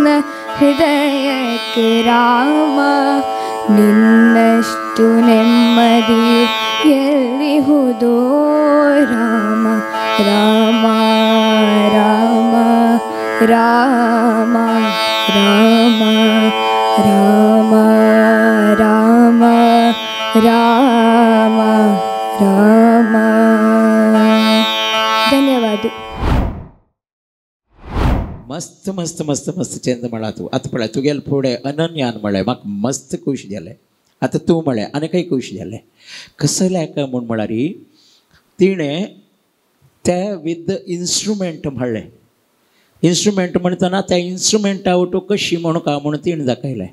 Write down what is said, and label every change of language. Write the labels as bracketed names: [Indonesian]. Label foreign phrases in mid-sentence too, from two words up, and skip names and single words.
[Kannada] ಹೃದಯಕ್ಕೆ ರಾಮ ನಿನ್ನಷ್ಟು ನೆಮ್ಮದಿಯು ಎಲ್ಲಿಹುದೋ ರಾಮ ರಾಮ ರಾಮ ರಾಮ ರಾಮ ರಾಮ ರಾಮ ರಾಮ ರಾಮ ಧನ್ಯವಾದ [Konkani] मस्त मस्त मस्त मस्त चेंद म्हणा तू आता पळय तुगेल फुडें अनन्यान म्हळें म्हाका मस्त खूश जालें आतां तूं म्हळें आनीकय खूश जालें कसं लायक म्हूण म्हळ्यार तिणें ते [English] with the instrument [Konkani] म्हणलें इन्स्ट्रुमेंट म्हणटना त्या इन्स्ट्रुमेंटा वटू कशी म्हणून का म्हणून तिणें दाखयलें